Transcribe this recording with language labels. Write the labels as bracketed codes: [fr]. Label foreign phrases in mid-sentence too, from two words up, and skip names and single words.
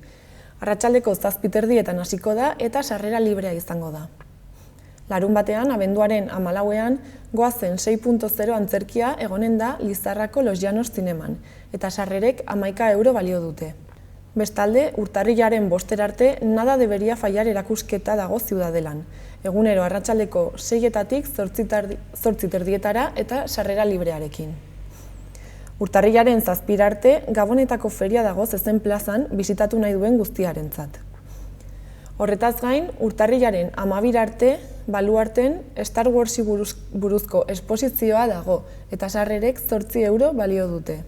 [eu] Arratsaldeko 7:30etan hasiko da eta sarrera librea izango da. Larun batean, abenduaren 14ean, goazen 6.0 antzerkia egonen da Lizarrako Los Llanos zineman, eta sarrerek 11 euro balio dute. Bestalde, urtarrilaren 5 arte Nada debería fallar erakusketa dago Ziudadelan, egunero arratsaldeko 6etatik 8:30 eta sarrera librearekin. Urtarrilaren 7 arte, Gabonetako feria dago Zezen plazan bisitatu nahi duen guztiarentzat. Horretaz gain, urtarrilaren 12 arte, Baluarten Star Warsi buruzko esposizioa dago eta sarrerek 8 euro balio dute.